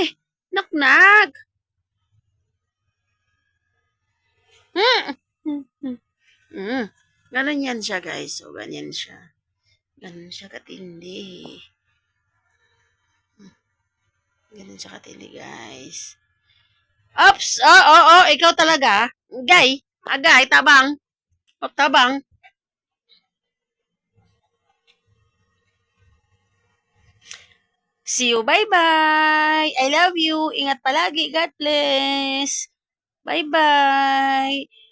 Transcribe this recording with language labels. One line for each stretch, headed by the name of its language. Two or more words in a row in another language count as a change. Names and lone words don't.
Filipino: Nak. Ganun yan siya, guys. O, ganyan siya. Ganun siya katindi. Guys. Oops! Oo, ikaw talaga.
Cebuano: Agay, tabang. Tabang.
English: See you, bye-bye. I love you.
Filipino: Ingat palagi.
English: God bless. Bye-bye.